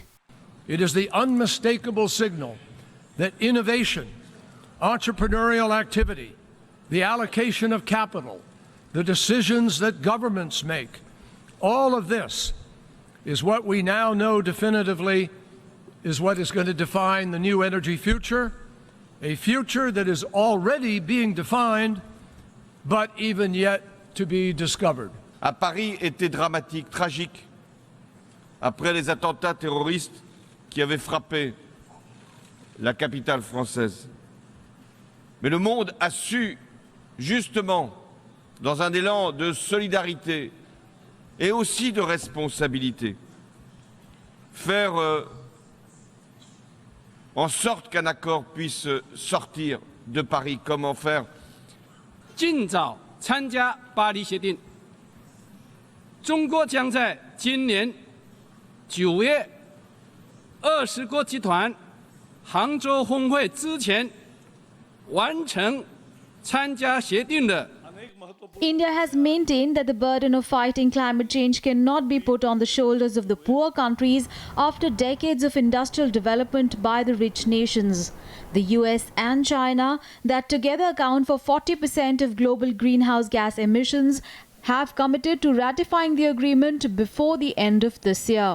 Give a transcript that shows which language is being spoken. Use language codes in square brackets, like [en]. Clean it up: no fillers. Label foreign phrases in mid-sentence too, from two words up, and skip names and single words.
[en] It is the unmistakable signal that innovation, entrepreneurial activity, the allocation of capital, the decisions that governments make, all of this is what we now know definitively is what is going to define the new energy future, a future that is already being defined, but even yet to be discovered. [fr] À Paris était dramatique, tragique, après les attentats terroristes qui avaient frappé la capitale française. Mais le monde a su, justement, dans un élan de solidarité et aussi de responsabilité, faire en sorte qu'un accord puisse sortir de Paris. Comment faire? [zh] 尽早参加巴黎协定。中国将在今年9月20国集团杭州峰会之前完成参加协定的。 [en] India has maintained that the burden of fighting climate change cannot be put on the shoulders of the poor countries after decades of industrial development by the rich nations. The US and China, that together account for 40% of global greenhouse gas emissions, have committed to ratifying the agreement before the end of this year.